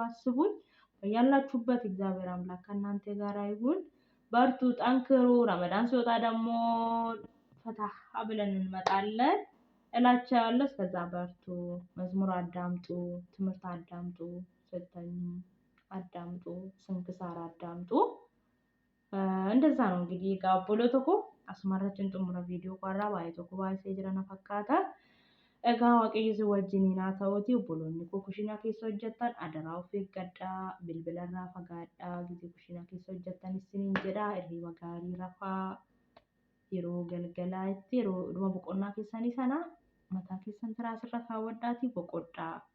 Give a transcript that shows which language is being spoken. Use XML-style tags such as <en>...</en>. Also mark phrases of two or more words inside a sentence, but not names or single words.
<am>አስቡኝ። ያላችሁበት እግዚአብሔር አምላክ ከእናንተ ጋር ይሁን። በርቱ፣ ጠንክሩ። ረመዳን ሲወጣ ደግሞ ፈታ ብለን እንመጣለን እላቸዋለሁ። እስከዛ በርቱ፣ መዝሙር አዳምጡ፣ ትምህርት አዳምጡ፣ ስተኙ አዳምጡ፣ ስንክሳር አዳምጡ። እንደዛ ነው እንግዲህ ጋቦሎ</am> <om>tokko asumarratti xumura viidiyoo kootii baay'ee tokko baay'ee jiran fakkaata. Egaa waaqayyo si wajjiniin haa ta'uuti obboloonni koo kushiinaa keessa hojjettan adaraa of eeggadhaa, bilbilarraa fagaadhaa, gisee kushiinaa keessa hojjettan isiniin jedhaa, hirriba gaarii rafaa, yeroo galgalaatti yeroo dhuma boqonnaa keessanii sana mataa keessan tiraasirra kaawwadhaatii boqodhaa.</om>